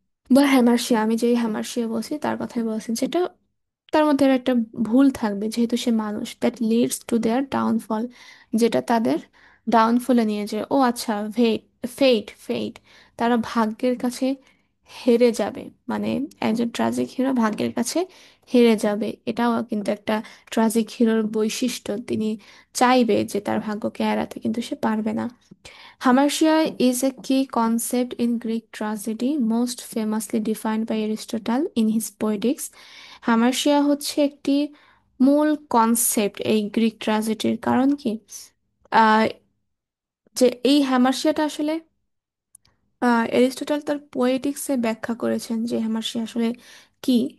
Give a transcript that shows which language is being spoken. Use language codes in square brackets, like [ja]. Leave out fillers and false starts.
[bn] বা হ্যামারশিয়া, আমি যেই হ্যামারশিয়া বলছি তার কথাই বলছি, যেটা তার মধ্যে একটা ভুল থাকবে যেহেতু সে মানুষ, [en] that leads to their downfall, [bn] যেটা তাদের ডাউনফলে নিয়ে যায়। ও আচ্ছা, ফেট, তারা ভাগ্যের কাছে হেরে যাবে, মানে একজন ট্রাজিক হিরো ভাগ্যের কাছে হেরে যাবে, এটাও কিন্তু একটা ট্রাজিক হিরোর বৈশিষ্ট্য। তিনি চাইবে যে তার ভাগ্যকে এড়াতে কিন্তু সে পারবে না। [en] Hamartia is a key concept in Greek tragedy, most famously defined by Aristotle in his Poetics. [bn] Hamartia হচ্ছে একটি মূল কনসেপ্ট এই গ্রিক ট্র্যাজেডির। কারণ কি, যে এই হ্যামার্শিয়াটা আসলে এরিস্টটল তার পোয়েটিক্সে ব্যাখ্যা করেছেন যে হ্যামার্শিয়া আসলে কি।